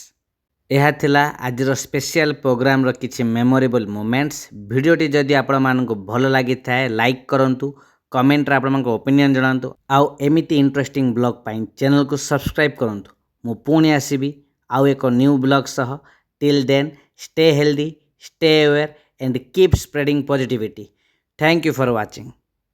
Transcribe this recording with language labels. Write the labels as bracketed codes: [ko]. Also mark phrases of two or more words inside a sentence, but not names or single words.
[or] ଏହା ଥିଲା ଆଜିର [en] special programme [or] କିଛି [en] memorable moments. [or] ଭିଡ଼ିଓଟି ଯଦି ଆପଣମାନଙ୍କୁ ଭଲ ଲାଗିଥାଏ ଲାଇକ୍ କରନ୍ତୁ, କମେଣ୍ଟରେ ଆପଣଙ୍କ ଓପିନିଅନ୍ ଜଣାନ୍ତୁ, ଆଉ ଏମିତି ଇଣ୍ଟରେଷ୍ଟିଂ ବ୍ଲଗ୍ ପାଇଁ ଚ୍ୟାନେଲକୁ ସବସ୍କ୍ରାଇବ୍ କରନ୍ତୁ। ମୁଁ ପୁଣି ଆସିବି ଆଉ ଏକ [en] new vlog [or] ସହ। [en] till then stay healthy, stay aware and keep spreading positivity. Thank you for watching.